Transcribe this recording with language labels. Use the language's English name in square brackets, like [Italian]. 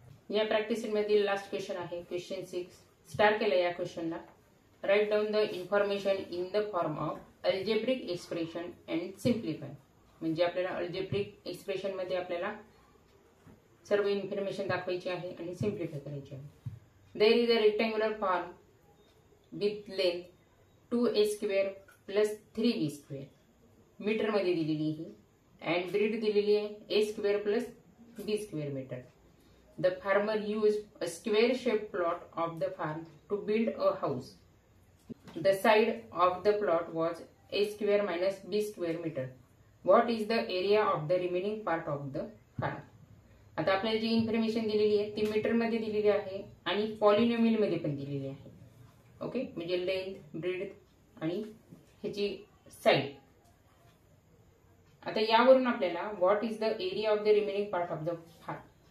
[Marathi] या प्रॅक्टिस मधील last question आहे क्वेश्चन 6. स्टार्ट केलं या क्वेश्चनला. [English] Right down the information in the form of algebraic expression and simplify. [Marathi] म्हणजे आपल्याला अल्जेब्रिक एक्सप्रेशन मध्ये आपल्याला सर्व इन्फॉर्मेशन दाखवायची आहे आणि सिम्प्लिफाय करायची आहे. [English] There is a rectangular form with length 2a² plus 3b². [Marathi] Metre मध्ये दिलेली ही अँड ब्रीड दिलेली आहे a² plus b² metre. [English] The farmer used a square shaped plot of the farm to build a house. The side of the plot was a² minus b² meter. What is the area of the remaining part of the farm? [Marathi] आता आपल्याला जी information दिलेली आहे ती metre मध्ये दिलेली आहे आणि polynomial मध्ये पण दिलेली आहे. ओके, म्हणजे लेंथ, ब्रीड आणि ह्याची साइड. आता यावरून आपल्याला [English] What is the area of the remaining part of the farm.